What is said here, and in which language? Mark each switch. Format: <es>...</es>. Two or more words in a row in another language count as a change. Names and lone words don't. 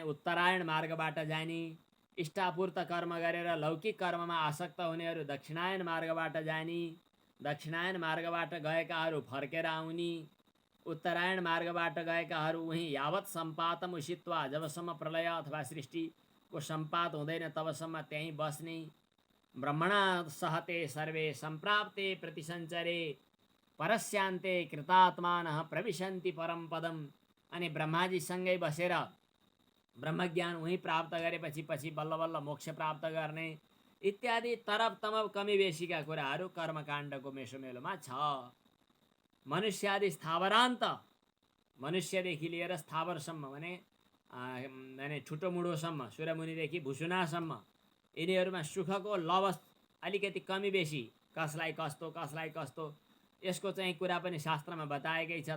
<ne>उत्तरायण मार्गबाट जाने, इष्टापूर्त कर्म गरेर लौकिक कर्ममा आसक्त हुनेहरू दक्षिणायन मार्गबाट जाने, दक्षिणायन मार्गबाट गएकाहरू फर्केर आउने, उत्तरायण मार्गबाट गएकाहरू उहीँ</ne> <sa>यावत सम्पातम उषित्वा</sa> <ne>जबसम्म प्रलय अथवा सृष्टिको सम्पात हुँदैन तबसम्म त्यहीँ बस्ने,</ne> <sa>ब्रह्मणा सहते सर्वे सम्प्राप्ते प्रतिसञ्चरे परस्यान्ते कृतात्मानः प्रविशन्ति परम पदम।</sa> <ne>अनि ब्रह्माजीसँगै बसेर ब्रह्मज्ञान उहीँ प्राप्त गरेपछि पछि बल्ल बल्ल मोक्ष प्राप्त गर्ने इत्यादि तरप तमप कमी बेसीका कुराहरू कर्मकाण्डको मेसोमेलोमा छ। मनुष्यादि स्थावरान्त, मनुष्यदेखि लिएर स्थावरसम्म भने ठुटोमुडोसम्म, सुरमुनिदेखि भुसुनासम्म यिनीहरूमा सुखको लवस अलिकति कमी बेसी, कसलाई कस्तो यसको चाहिँ कुरा पनि शास्त्रमा बताएकै छ।</ne>